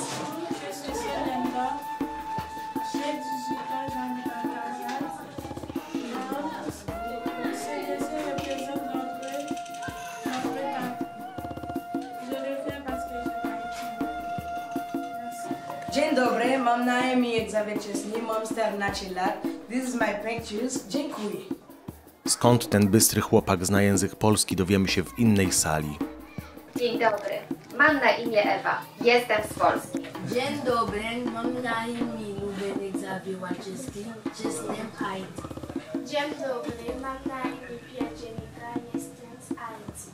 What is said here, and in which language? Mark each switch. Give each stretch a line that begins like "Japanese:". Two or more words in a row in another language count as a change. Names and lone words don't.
French: Je suis Selenda, j'ai 18 ans, j'habite à Kazal. Ces dessins représentent notre état. Je le fais parce que j'aime Haïti. Merci.
Polish: Dzień dobry, mam na imię Egzawieczesny, mam 14 lat.
English: This is my pictures.
Polish: Dziękuję. Skąd ten bystry chłopak zna język polski, dowiemy się w innej sali. Dzień dobry, mam na imię Ewa, jestem z Polski. Dzień dobry, mam na imię Ruben Egzawieczesny, jestem Haiti. Dzień dobry, mam na imię Pierre Jenica, jestem z Haiti.